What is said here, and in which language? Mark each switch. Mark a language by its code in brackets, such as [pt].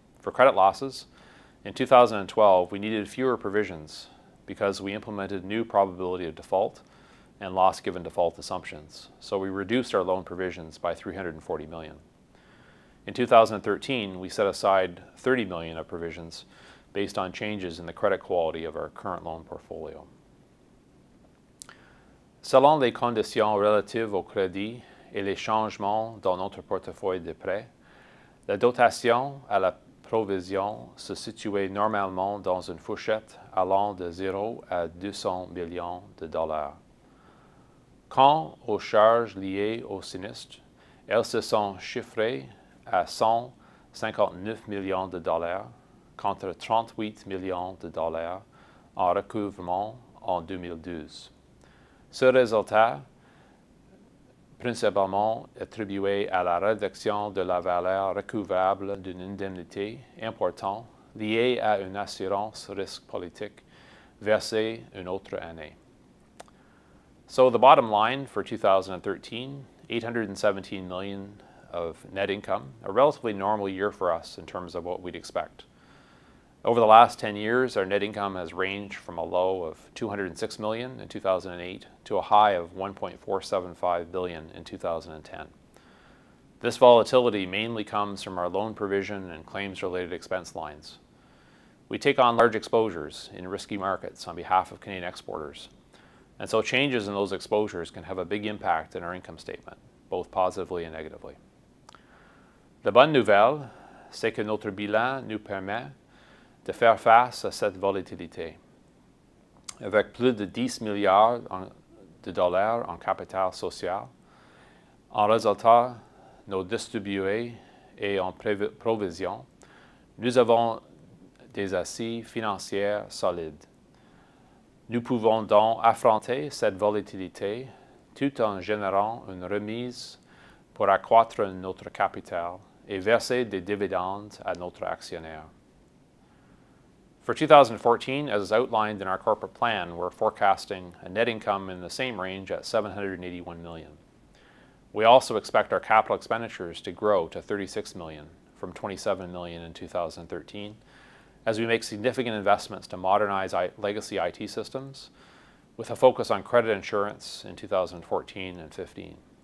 [en] For credit losses, in 2012, we needed fewer provisions because we implemented new probability of default and loss given default assumptions. So we reduced our loan provisions by $340 million. In 2013, we set aside $30 million of provisions based on changes in the credit quality of our current loan portfolio. [fr] Selon les conditions relatives au crédit et les changements dans notre portefeuille de prêts, la dotation à la provision se situait normalement dans une fourchette allant de 0 à 200 millions de dollars. Quant aux charges liées au sinistre, elles se sont chiffrées à 159 millions de dollars contre 38 millions de dollars en recouvrement en 2012. Ce résultat, principalement attribué à la réduction de la valeur recouvrable d'une indemnité importante liée à une assurance risque politique versée une autre année. [en] So the bottom line for 2013, $817 million of net income, a relatively normal year for us in terms of what we'd expect. Over the last 10 years, our net income has ranged from a low of $206 million in 2008 to a high of $1.475 billion in 2010. This volatility mainly comes from our loan provision and claims-related expense lines. We take on large exposures in risky markets on behalf of Canadian exporters, and so changes in those exposures can have a big impact in our income statement, both positively and negatively. [fr] La bonne nouvelle, c'est que notre bilan nous permet de faire face à cette volatilité. Avec plus de 10 milliards de dollars en capital social, en résultat non distribués et en provision, nous avons des assises financières solides. Nous pouvons donc affronter cette volatilité tout en générant une remise pour accroître notre capital et verser des dividendes à notre actionnaire. [en] For 2014, as outlined in our corporate plan, we're forecasting a net income in the same range at $781 million. We also expect our capital expenditures to grow to $36 million from $27 million in 2013 as we make significant investments to modernize legacy IT systems with a focus on credit insurance in 2014 and 15.